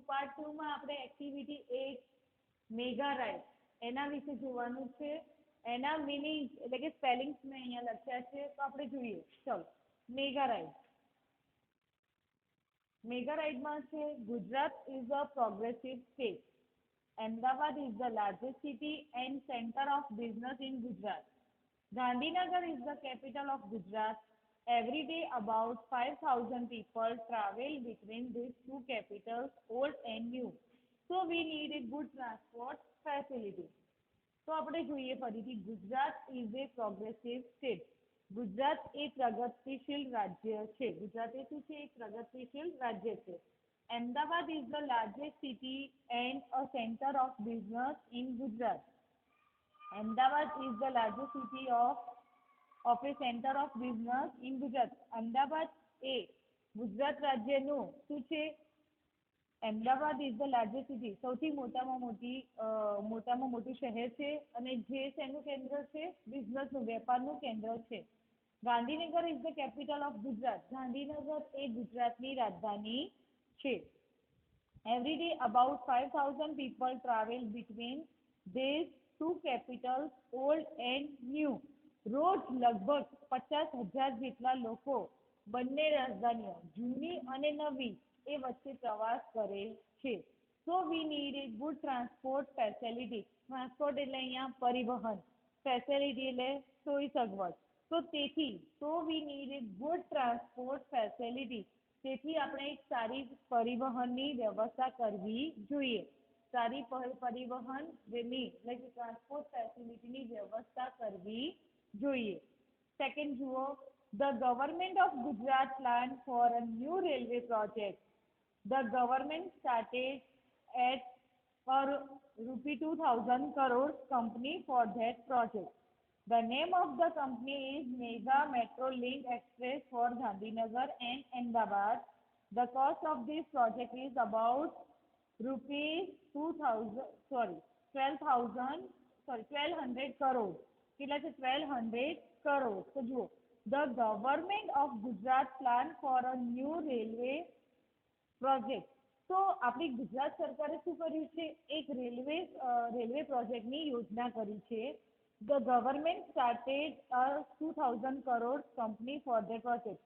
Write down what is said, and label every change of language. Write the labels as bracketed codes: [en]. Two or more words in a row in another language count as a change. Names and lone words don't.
[gu] પાર્ટ 2 માં આપણે એક્ટિવિટી 8 મેગા રાઇડ એના વિશે જોવાનું છે. એના મીનિંગ એટલે કે સ્પેલિંગ્સ મેં અહીંયા લખ્યા છે, તો આપણે જોઈએ. ચલો, મેગા રાઇડ. મેગા રાઇડમાં છે [en] Gujarat is a progressive state. Ahmedabad is the largest city and center of business in Gujarat. Gandhinagar is the capital of Gujarat. Every day, about 5,000 people travel between these two capitals, old and new. So we need a good transport facility. [gu] તો આપણે જોઈએ ફરીથી. [en] Gujarat is a progressive state. [gu] ગુજરાત એ પ્રગતિશીલ રાજ્ય છે. ગુજરાત એ શું છે? એક પ્રગતિશીલ રાજ્ય છે. [en] Ahmedabad is the largest city and a center of business in Gujarat. Ahmedabad is the largest city of a center of business in Gujarat. [gu] Ahmedabad એ ગુજરાત રાજ્યનું શું છે? [en] Ahmedabad is the largest city. [gu] સૌથી મોટામાં મોટું શહેર છે અને જે શેનું કેન્દ્ર છે? બિઝનેસનું, વેપારનું કેન્દ્ર છે. [en] ગાંધીનગર is the capital of Gujarat. [gu] ગાંધીનગર એ ગુજરાતની રાજધાની છે. [en] Every day about 5,000 people travel between these two capitals, old and new. [gu] રોજ લગભગ 50,000 જેટલા લોકો બંને રાજધાનીઓ જૂની અને નવી એ વચ્ચે પ્રવાસ કરે છે. [en] So we need a good transport facility. [gu] ટ્રાન્સપોર્ટ એટલે અહીંયા પરિવહન, ફેસિલિટી એટલે સોય સગવડ. તો તેથી [en] we need a good transport facility. [gu] તેથી આપણે એક સારી પરિવહનની વ્યવસ્થા કરવી જોઈએ. સારી પરિવહનની એટલે કે [en] transport facilityની [gu] વ્યવસ્થા કરવી જોઈએ. સેકન્ડ જુઓ. [en] The government of Gujarat planned for a new railway project. The government started at a rupee 2,000 crores company for that project. The name of the company is Mega Metro Link Express for Gandhinagar and Ahmedabad. The cost of this project is about rupees 1,200 crores. [gu] કેટલા છે? 1,200 crores. તો જુઓ, [en] the government of Gujarat planned for a new railway project. [gu] તો આપણી ગુજરાત સરકારે શું કર્યું છે? એક રેલવે પ્રોજેક્ટની યોજના કરી છે. [en] The government started a 2,000 crores company for the project.